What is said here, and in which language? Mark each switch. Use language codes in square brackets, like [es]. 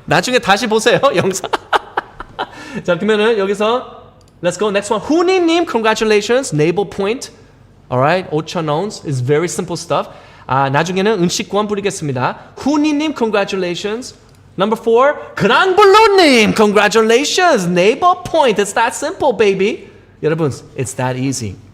[ko] 나중에 다시 보세요, 영상. 자, 그러면은 여기서 [en] Let's go. Next one. 후니님, congratulations. [ko] 네이버 포인트. [en] Alright, 5,000원 is very simple stuff. [ko] 나중에는 음식권 뿌리겠습니다. 후니님, congratulations. [en] Number 4, 그랑블루님, congratulations. [ko] 네이버 포인트. [en] It's that simple, baby. 여러분, it's that easy.